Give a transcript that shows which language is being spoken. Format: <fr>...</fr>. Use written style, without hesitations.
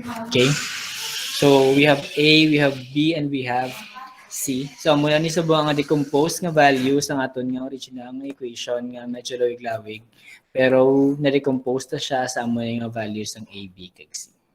<en>Okay. So we have A, we have B, and we have C.</en> <hil>So amo na ni subukan nga decompose nga value sa aton nga original nga equation nga medyo lawig-lawig. Pero na-decompose ta siya sa amo nga values ng A, B, kag C.</hil>